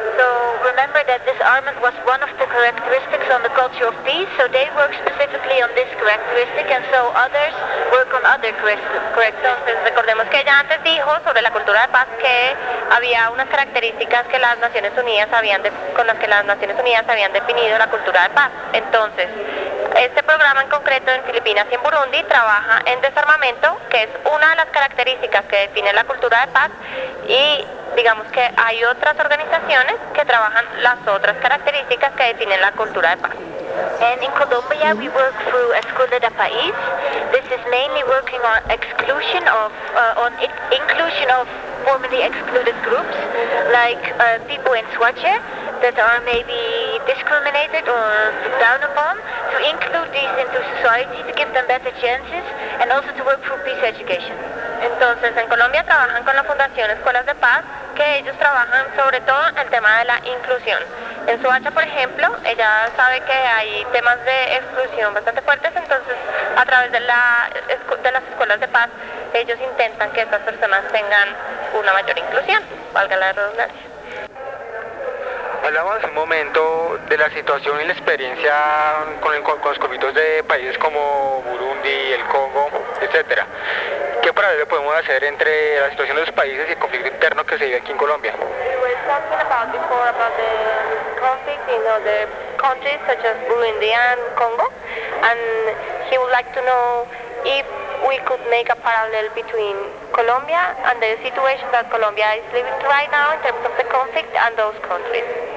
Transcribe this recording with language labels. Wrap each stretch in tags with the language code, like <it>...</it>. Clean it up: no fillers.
<en>So remember that disarmament was one of the characteristics on the culture of peace, so they work specifically on this characteristic, and so others work on other characteristics.</en> <es>Entonces, recordemos que ella antes dijo sobre la cultura de paz que había unas características que las Naciones Unidas habían definido la cultura de paz. Entonces, este programa en concreto en Filipinas y en Burundi trabaja en desarmamento, que es una de las características que define la cultura de paz, y digamos que hay otras organizaciones que trabajan las otras características que definen la cultura de paz.</es> <en>And in Colombia we work through a school Solida País. This is mainly working on exclusion of, on inclusion of formerly excluded groups, like people in Swatche that are maybe discriminated or down upon, to include these into society, to give them better chances, and also to work for peace education.</en> <es>Entonces, en Colombia trabajan con la Fundación Escuelas de Paz, que ellos trabajan sobre todo en tema de la inclusión. En Soacha, por ejemplo, ella sabe que hay temas de exclusión bastante fuertes, entonces a través de las escuelas de paz, ellos intentan que estas personas tengan una mayor inclusión, valga la redundancia. Hablamos un momento de la situación y la experiencia con los conflictos de países como Burundi, el Congo, etc. ¿Qué paralelo podemos hacer entre la situación de los países y el conflicto interno que se vive aquí en Colombia?</es> <en>Talking about before about the conflict in other countries such as Burundi and Congo, and he would like to know if we could make a parallel between Colombia and the situation that Colombia is living right now in terms of the conflict and those countries.</en>